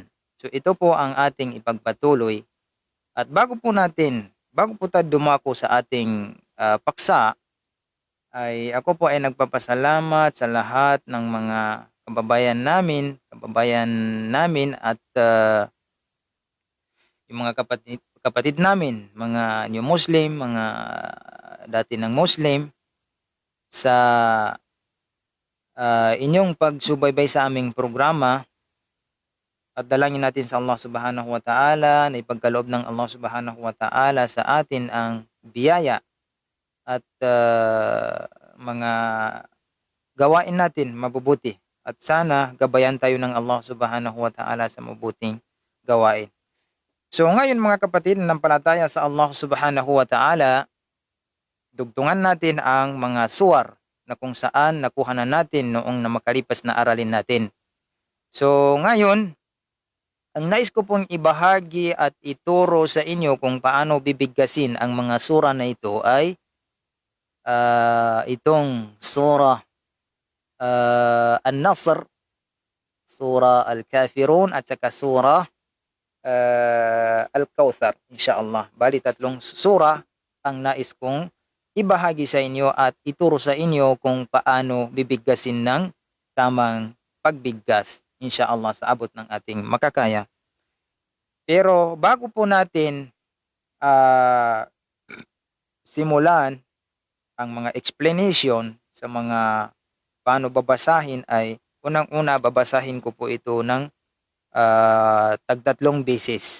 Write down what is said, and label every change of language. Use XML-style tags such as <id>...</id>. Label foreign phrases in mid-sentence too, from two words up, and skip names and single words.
<tl>So ito po ang ating ipagpatuloy. At bago po tayo dumako sa ating paksa, ay ako po ay nagpapasalamat sa lahat ng mga kababayan namin at yung mga kapatid namin, mga</tl> <en>new Muslim,</en> <tl>mga dati ng Muslim, sa inyong pagsubaybay sa aming programa. At dalangin natin sa Allah</tl> <ar>subhanahu wa ta'ala</ar> <tl>na ipagkaloob ng Allah</tl> <ar>subhanahu wa ta'ala</ar> <tl>sa atin ang biyaya at mga gawain natin mabubuti. At sana gabayan tayo ng Allah</tl> <ar>subhanahu wa ta'ala</ar> <tl>sa mabuting gawain. So ngayon mga kapatid, nanampalataya sa Allah</tl> <ar>subhanahu wa ta'ala,</ar> <tl>dugtungan natin ang mga suwar na kung saan nakuha na natin noong makalipas na aralin natin. So ngayon, ang nais ko pong ibahagi at ituro sa inyo kung paano bibigkasin ang mga sura na ito ay itong sura An-Nasr, sura Al-Kafirun, at saka sura Al-Kawthar,</tl> <ar>insyaAllah.</ar> <tl>Bali, tatlong sura ang nais kong ibahagi sa inyo at ituro sa inyo kung paano bibigkasin ng tamang pagbigkas,</tl> <ar>insyaAllah,</ar> <tl>sa abot ng ating makakaya. Pero bago po natin simulan ang mga explanation sa mga paano babasahin, ay unang-una babasahin ko po ito ng tagtatlong beses.</tl>